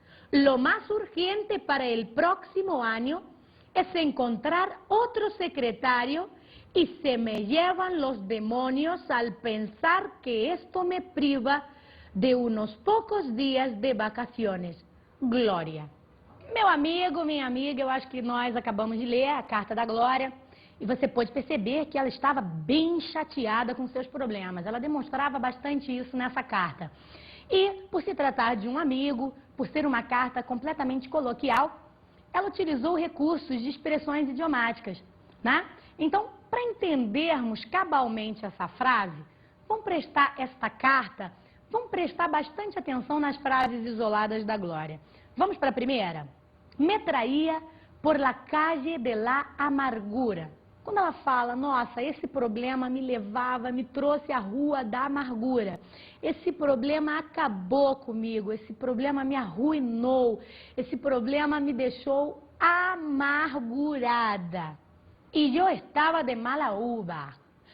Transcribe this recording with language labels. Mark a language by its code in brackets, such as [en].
[es] Lo más urgente para el próximo año es encontrar otro secretario y se me llevan los demonios al pensar que esto me priva de unos pocos días de vacaciones. [pt] Glória. Meu amigo, minha amiga, eu acho que nós acabamos de ler a carta da Glória e você pode perceber que ela estava bem chateada com seus problemas. Ela demonstrava bastante isso nessa carta. E, por se tratar de um amigo, por ser uma carta completamente coloquial, ela utilizou recursos de expressões idiomáticas, né? Então, para entendermos cabalmente essa frase, vamos prestar bastante atenção nas frases isoladas da Glória. Vamos para a primeira? [es] Me traía por la calle de la amargura. [pt] Quando ela fala, nossa, esse problema me trouxe à rua da amargura. Esse problema acabou comigo, esse problema me arruinou, esse problema me deixou amargurada. E eu estava [es] de mala uva.